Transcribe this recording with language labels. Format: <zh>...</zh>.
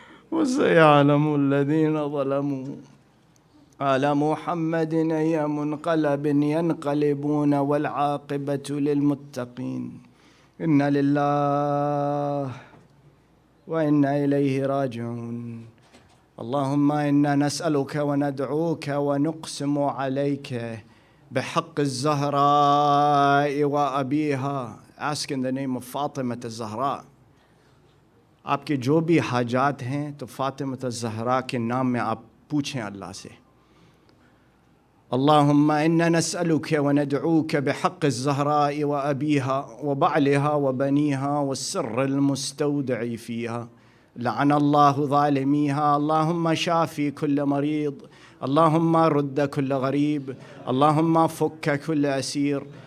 <ar>وسيعلم الذين ظلموا على محمد أي منقلب ينقلبون والعاقبة للمتقين. إنا لله وإنا إليه راجعون. اللهم إنا نسألك وندعوك ونقسم عليك بحق الزهراء وأبيها.</ar> <en>Ask in the name of Fatima الزهراء.</en> <hi>आपके जो भी हाजात हैं तो फातिमा الزهراء के नाम में आप पूछें अल्लाह से.</hi> <ar>اللهم إنا نسألك وندعوك بحق الزهراء وأبيها وبعلها وبنيها والسر المستودع فيها. لعن الله ظالميها. اللهم شافي كل مريض. اللهم رد كل غريب. اللهم فك كل أسير.</ar>